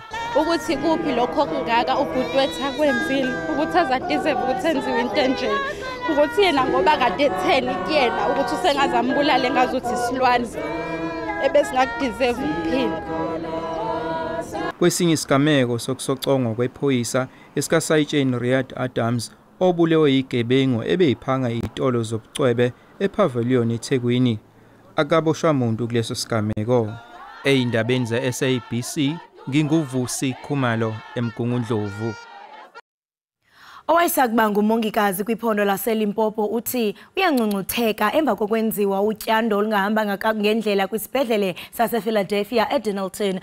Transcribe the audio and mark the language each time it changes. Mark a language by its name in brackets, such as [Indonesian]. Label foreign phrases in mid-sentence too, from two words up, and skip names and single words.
[Zulu] Ukuthi kuphi lokho kungaka ubhuti wethu akwenzile ukuthi azadeserve ukuthi enziwe into enje, ukuthi yena ngoba kade etheni kuyena ukuthi usengazambulale ngazuthi isilwane ebesingakudeserve ukuphila. Kwesinye isigameko sokusocongwa kwephoyisa esikaSayitsheni Riyad Adams obulewe yigebengu ebeyiphanga izitolo zobucwebe ePavilion eThekwini akaboshwa umuntu kuleso sigameko. Eyindabeni ze-SABC nginguvusi Khumalo eMgungundlovu. [Xhosa] Owayesakuba ngumongikazi kwiphondo laseLimpopo uthi uyangcungcutheka emva kokwenziwa utyando olungahamba ngendlela kwisibhedlele sasePhiladelphia eDenelton.